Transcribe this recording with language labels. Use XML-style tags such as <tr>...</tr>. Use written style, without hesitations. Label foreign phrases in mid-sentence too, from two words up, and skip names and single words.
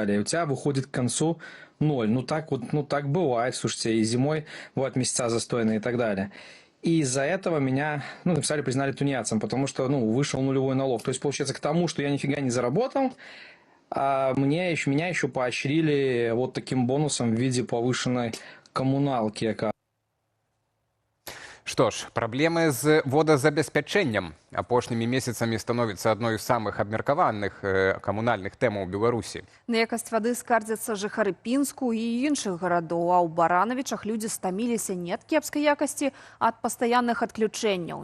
<ru>И у тебя выходит к концу ноль. Ну так бывает, слушайте, и зимой бывают месяца застойные и так далее. И из-за этого меня, написали, признали тунеядцем, потому что, вышел нулевой налог. То есть, получается, к тому, что я нифига не заработал, а меня еще поощрили вот таким бонусом в виде повышенной коммуналки.</ru> <be>Што ж, праблемы з водазабеспячэннем апошнімі месяцамі становіцца адной з самых абмеркаваных камунальных тэмаў у Беларусі. На якасць вады скардзяцца жыхары Пінску і іншых гарадоў, а ў Баранавічах людзі стаміліся не ад кепскай якасці, а ад пастаянных адключэнняў.</be>